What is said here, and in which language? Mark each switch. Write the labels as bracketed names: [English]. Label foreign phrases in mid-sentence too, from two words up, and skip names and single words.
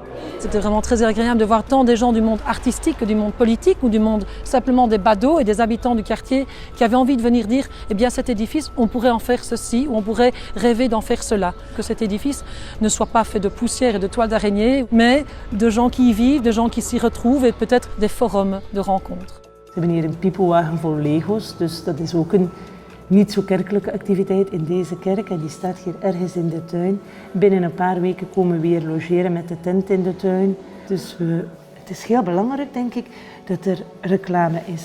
[French] C'était vraiment très agréable de voir tant des gens du monde artistique que du monde politique ou du monde simplement des badauds et des habitants du quartier qui avaient envie de venir dire eh bien cet édifice, on pourrait en faire ceci ou on pourrait rêver d'en faire cela. Que cet édifice ne soit pas fait de poussière et de toiles d'araignée, mais de gens qui y vivent, de gens qui s'y retrouvent et peut-être des forums de rencontres. [Dutch] We hebben hier een piepelwagen vol Lego's, dus dat is ook niet zo kerkelijke activiteit in deze kerk en die staat hier ergens in de tuin. Binnen een paar weken komen we weer logeren met de tent in de tuin. Dus het is heel belangrijk, denk ik, dat er reclame is.